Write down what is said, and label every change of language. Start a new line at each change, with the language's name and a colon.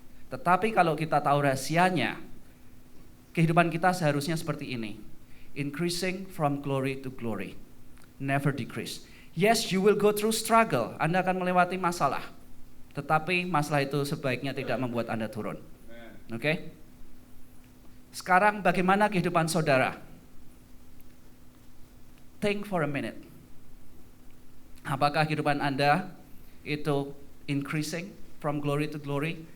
Indonesian: Tetapi kalau kita tahu rahasianya, kehidupan kita seharusnya seperti ini.
English: Increasing from glory to glory. Never decrease. Yes, you will go through struggle.
Indonesian: Anda akan melewati masalah. Tetapi masalah itu sebaiknya tidak membuat Anda turun. Oke? Sekarang bagaimana kehidupan saudara?
English: Think for a minute.
Indonesian: Apakah kehidupan Anda itu
English: increasing from glory to glory?